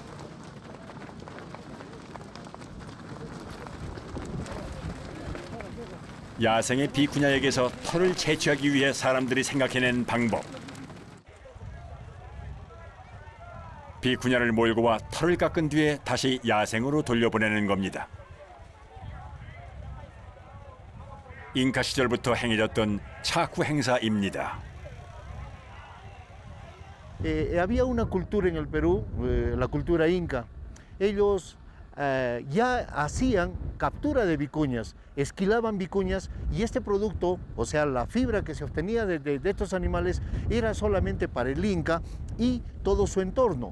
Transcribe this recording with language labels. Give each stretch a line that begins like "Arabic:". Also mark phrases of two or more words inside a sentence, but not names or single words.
Korean: 야생의 비쿠냐에게서 털을 채취하기 위해 사람들이 생각해낸 방법. 비쿠냐를 몰고 와 털을 깎은 뒤에 다시 야생으로 돌려보내는 겁니다. 잉카 시절부터 행해졌던 차쿠 행사입니다.
Spanish: Había una cultura en el Perú, la cultura inca. Ellos ya hacían captura de vicuñas, esquilaban vicuñas y este producto, o sea, la fibra que se obtenía de estos animales era solamente para el inca y todo su entorno.